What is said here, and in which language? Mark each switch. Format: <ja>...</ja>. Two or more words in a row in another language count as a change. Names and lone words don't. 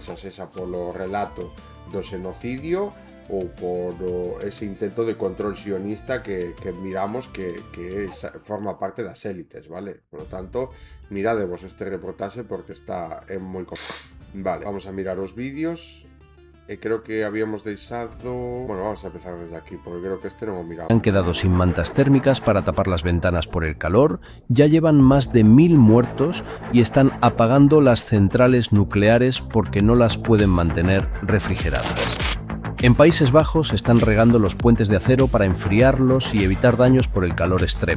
<gl>Xa sexa polo relato do xenocidio ou por ese intento de control sionista que miramos que forma parte das élites, vale?</gl> <es>Por lo tanto,</es> <gl>miradevos este reportaxe porque está moi Vale, vamos a mirar os vídeos. Creo que habíamos deixado... Bueno, vamos a empezar desde aquí, porque creo que este non o miramos.</gl> <es>Han quedado sin mantas térmicas para tapar las ventanas por el calor, ya llevan más de 1000 muertos y están apagando las centrales nucleares porque no las pueden mantener refrigeradas. En Países Bajos están regando los puentes de acero para enfriarlos y evitar daños por el calor extremo.</es>